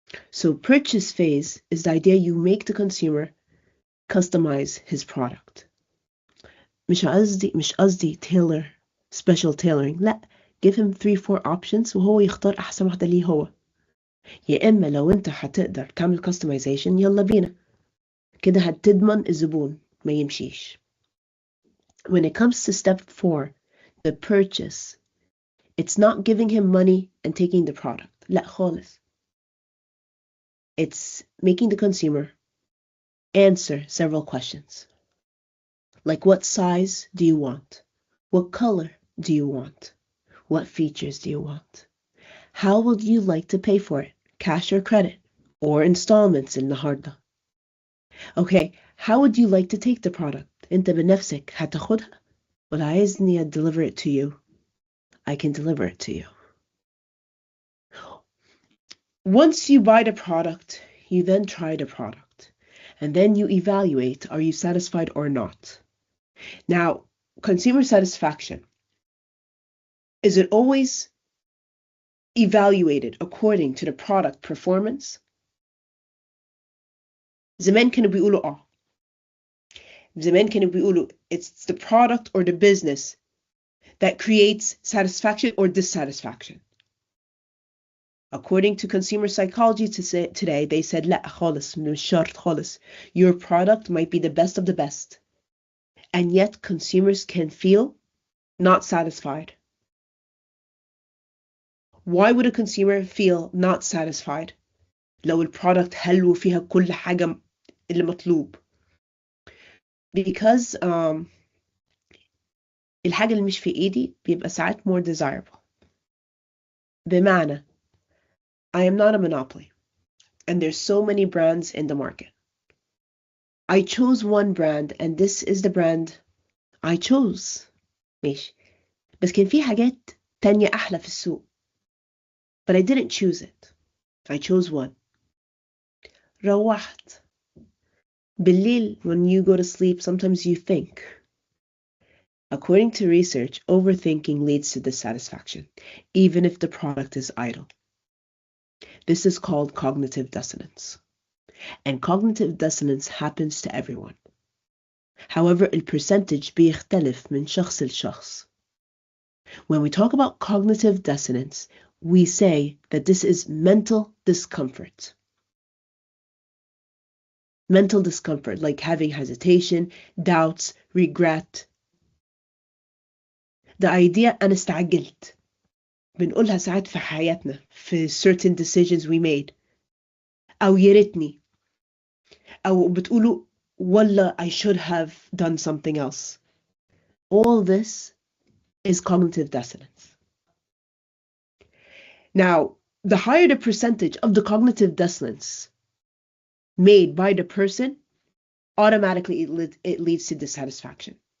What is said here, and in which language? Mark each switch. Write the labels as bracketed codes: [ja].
[en] So purchase phase is the idea you make the consumer customize his product. [ar] مش قصدي [en] tailor, special tailoring. [ar] لا, [en] give him 3-4 options [ar] وهو يختار أحسن واحدة ليه هو. يا إما لو أنت هتقدر تعمل customization يلا بينا. كده هتضمن الزبون ما يمشيش. [en] When it comes to step 4, the purchase, it's not giving him money and taking the product. [ar] لا خالص. [en] It's making the consumer answer several questions. Like, what size do you want? What color do you want? What features do you want? How would you like to pay for it? Cash or credit? Or installments [ar] النهاردة? [en] Okay, how would you like to take the product? [ar] أنت بنفسك هتاخدها؟ ولا عايزني [en] deliver it to you? I can deliver it to you. Once you buy the product, you then try the product. And then you evaluate, are you satisfied or not? Now, consumer satisfaction, is it always evaluated according to the product performance? [ar] زمان كانوا بيقولوا زمان كانوا بيقولوا [en] it's the product or the business that creates satisfaction or dissatisfaction. According to consumer psychology today, they said [ar] لا خالص مش شرط خالص. [en] Your product might be the best of the best. And yet consumers can feel not satisfied. Why would a consumer feel not satisfied [ar] لو البرودكت حلو فيها كل حاجة اللي مطلوب؟ [en] Because [ar] الحاجة اللي مش في ايدي بيبقى ساعات [en] more desirable. [ar] بمعنى [en] I am not a monopoly and there's so many brands in the market. I chose one brand and this is the brand I chose. [ar] ماشي. بس كان في حاجات تانية أحلى في السوق. [en] But I didn't choose it. I chose one. [ar] روحت. بالليل, [en] when you go to sleep, sometimes you think. According to research, overthinking leads to dissatisfaction, even if the product is idle. This is called cognitive dissonance. And cognitive dissonance happens to everyone. However, [ar] الpercentage بيختلف من شخص لشخص. [en] When we talk about cognitive dissonance, we say that this is mental discomfort. Mental discomfort, like having hesitation, doubts, regret. The idea [ar] أنا استعجلت. بنقولها ساعات في حياتنا في [en] certain decisions we made. [ar] أو ياريتني. أو بتقولوا والله [en] I should have done something else. All this is cognitive dissonance. Now, the higher the percentage of the cognitive dissonance made by the person, automatically it leads to dissatisfaction.